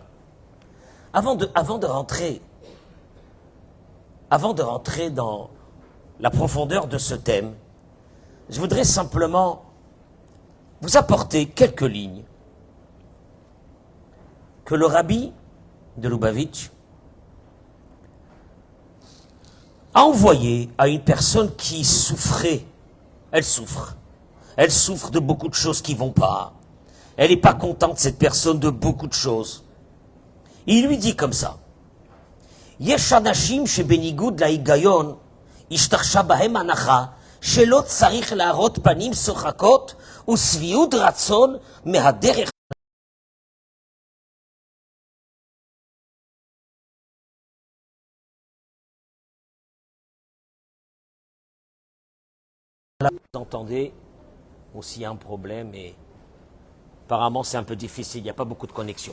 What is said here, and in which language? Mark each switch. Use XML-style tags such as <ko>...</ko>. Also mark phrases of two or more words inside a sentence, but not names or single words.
<fr>Avant de rentrer dans la profondeur de ce thème, je voudrais simplement vous apporter quelques lignes que le rabbi de Lubavitch a envoyé à une personne qui souffrait elle souffre. Elle souffre de beaucoup de choses qui vont pas. Elle n'est pas contente, cette personne, de beaucoup de choses. Il lui dit comme ça.</fr> <he>יש אנשים שבניגוד להגיון, השתרשה בהם הנחה, שלא צריך להראות פנים שוחקות ושביעות רצון מהדרך.</he> <fr>Là, vous entendez aussi un problème et apparemment c'est un peu difficile, il n'y a pas beaucoup de connexion.</fr>